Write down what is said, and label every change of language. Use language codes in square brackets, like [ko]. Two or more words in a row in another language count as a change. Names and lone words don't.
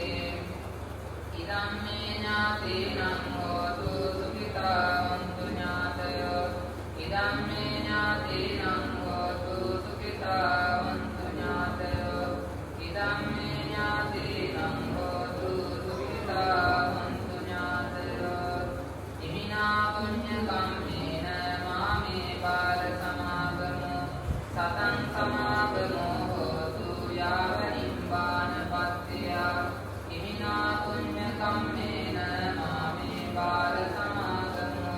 [pi] ඉදම්මේ ඥාතීනං හෝතු සුඛිතාවන්තු ඥාතයෝ ඉදම්මේ ඥාතීනං හෝතු සුඛිතාවන්තු ඥාතයෝ ඉදම්මේ ඥාතීනං හෝතු සුඛිතාවන්තු ඥාතයෝ ඉමිනා පුඤ්ඤ කම්මේන මාමේ බාල සමාගමෝ සතං සමාගමෝ හෝතු යාව නිබ්බාන පත්තිය ඉමිනා පුඤ්ඤ කම්මේන මාමේ බාල සමාගමෝ